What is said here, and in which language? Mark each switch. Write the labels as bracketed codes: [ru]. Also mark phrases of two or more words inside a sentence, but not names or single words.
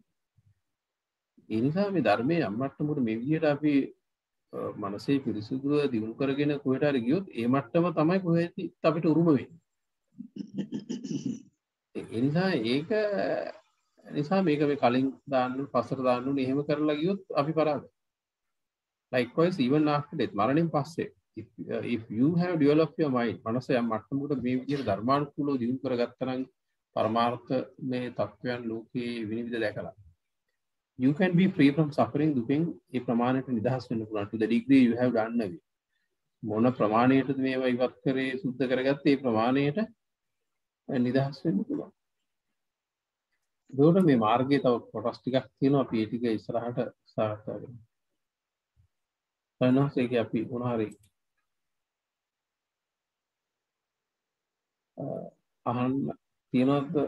[si] ඒ නිසා මේ ධර්මයේ අම්මට්ටමකට මේ විදිහට අපි මනසේ පිරිසුදුව දිනු කරගෙන කොහෙට හරි ගියොත් ඒ මට්ටම තමයි කොහෙද අපිට උරුම වෙන්නේ. ඒ නිසා ඒක නිසා මේක මේ කලින් දාන්න පස්සට දාන්න ඕනේ එහෙම කරලා ගියොත් අපි පරාදයි. [en] Likewise even after death [si] මරණයෙන් පස්සේ [en] if you have developed your mind [si] මනස යම් මට්ටමකට මේ විදිහට ධර්මානුකූලව දිනු කරගත්තා නම් පරමාර්ථ මේ තත්වයන් ලෝකේ විනිවිද දැකලා [en] you can be free from suffering [si] දුකෙන් ඒ ප්‍රමාණයට නිදහස් වෙන්න පුළුවන් [en] to the degree you have done away [si] මොන ප්‍රමාණයටද මේවා ඉවත් කරේ සුද්ධ කරගත්තේ ඒ ප්‍රමාණයට නිදහස් වෙන්න පුළුවන්. ඒකට මේ මාර්ගයේ තව කොටස් ටිකක් තියෙනවා අපි ඒ ටික ඉස්සරහට සාකච්ඡා කරමු. එනවාස් ඒක අපි මොනවාරි අහන්න තියෙනවද?